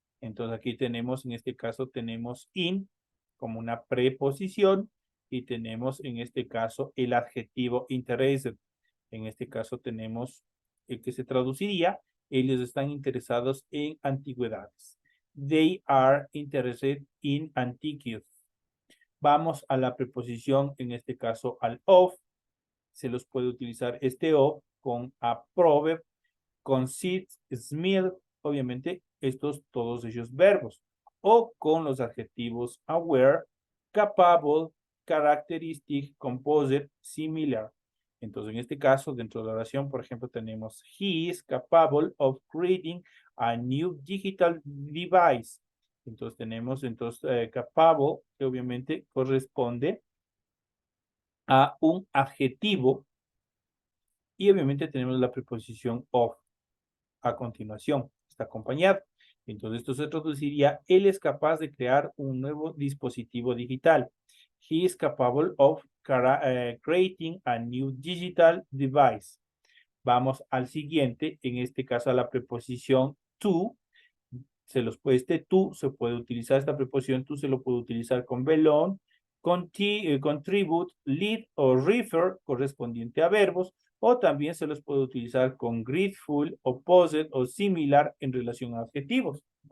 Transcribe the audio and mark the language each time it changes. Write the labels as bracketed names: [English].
[Spanish] Entonces aquí tenemos, en este caso tenemos in como una preposición y tenemos en este caso el adjetivo interested. En este caso tenemos el que se traduciría, ellos están interesados en antigüedades. [English] They are interested in antiquities. [Spanish] Vamos a la preposición, en este caso al of. Se los puede utilizar este of con a proverb, con sit, smell, obviamente todos ellos verbos, o con los adjetivos aware, capable, characteristic, composite, similar. Entonces, en este caso, dentro de la oración, por ejemplo, tenemos [English] he is capable of creating a new digital device. [Spanish] Entonces, tenemos capable, que obviamente corresponde a un adjetivo y obviamente tenemos la preposición of a continuación, está acompañado. Entonces esto se traduciría, él es capaz de crear un nuevo dispositivo digital. [English] He is capable of creating a new digital device. [Spanish] Vamos al siguiente, en este caso a la preposición to. Este to se puede utilizar, esta preposición to se lo puede utilizar con belong, contribute, lead o refer correspondiente a verbos, o también se los puede utilizar con grateful, opposite o similar en relación a adjetivos.